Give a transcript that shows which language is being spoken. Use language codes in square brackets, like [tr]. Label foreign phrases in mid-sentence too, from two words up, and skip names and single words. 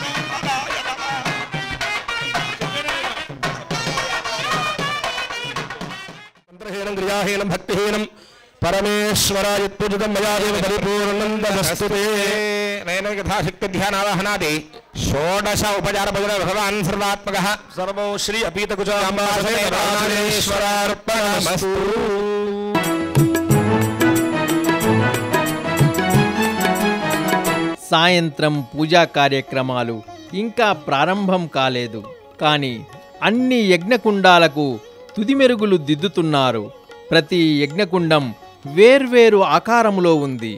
[sa] मंत्रहीनं क्रियाहीनं भक्तिहीनं परमेश्वराय पूजितं मया देव परिपूर्णं नयन यथाशक्ति ध्यानावाहनादि षोडश उपचार भजन भगवान् सर्वात्मकः सर्वो श्री अपीतकुचाम्बाश्वरार्पणमस्तु। [te] సాయంత్రం పూజా కార్యక్రమాలు ఇంకా ప్రారంభం కాలేదు, కానీ అన్ని యజ్ఞకుండాలకు తుదిమెరుగులు దిద్దుతున్నారు. ప్రతి యజ్ఞకుండం వేర్వేరు ఆకారములో ఉంది.